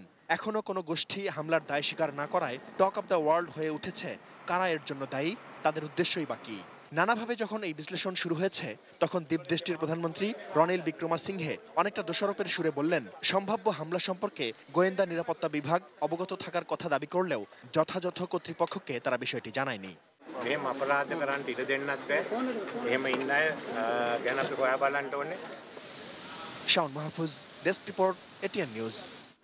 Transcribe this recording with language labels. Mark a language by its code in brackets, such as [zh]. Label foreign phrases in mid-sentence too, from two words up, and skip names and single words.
[bn] এখনও কোনো গোষ্ঠী হামলার দায় স্বীকার না করায় [en] talk of the world [bn] হয়ে উঠেছে কারা এর জন্য দায়ী, তাদের উদ্দেশ্যই বাকি। নানাভাবে যখন এই বিশ্লেষণ শুরু হয়েছে, তখন দ্বীপদেশটির প্রধানমন্ত্রী রনিল বিক্রমাসিংহে অনেকটা দোষারোপের সুরে বললেন, সম্ভাব্য হামলা সম্পর্কে গোয়েন্দা নিরাপত্তা বিভাগ অবগত থাকার কথা দাবি করলেও যথাযথ কর্তৃপক্ষকে তারা বিষয়টি জানায়নি। [si] මෙහෙම අපරාධ කරන්න ඉඩ දෙන්නත් බෑ. එහෙම ඉන්න අය ගැන අපි හොයා බලන්න ඕනේ. [bn] শাওন মাহফুজ, [en] desk report, [bn] এটিএন নিউজ।